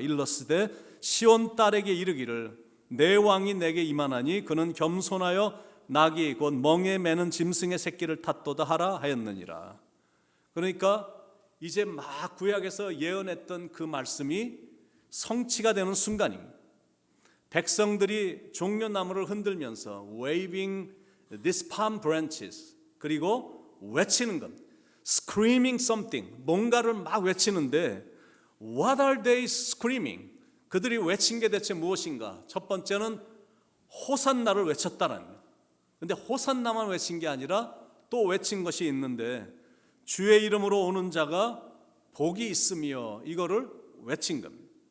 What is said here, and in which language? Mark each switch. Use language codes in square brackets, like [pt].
[ko] 일러스되 시온 딸에게 이르기를 내 왕이 내게 임하나니 그는 겸손하여 나귀 곧 멍에 매는 짐승의 새끼를 탔도다 하라 하였느니라. 그러니까 이제 막 구약에서 예언했던 그 말씀이 성취가 되는 순간입니다. 백성들이 종려나무를 흔들면서 [en] waving these palm branches, [ko] 그리고 외치는 것, [en] screaming something, [ko] 뭔가를 막 외치는데 [en] what are they screaming? [ko] 그들이 외친 게 대체 무엇인가? 첫 번째는 호산나를 외쳤다는 거예요. 근데 호산나만 외친 게 아니라 또 외친 것이 있는데 주의 이름으로 오는 자가 복이 있으며, 이거를 외친 겁니다.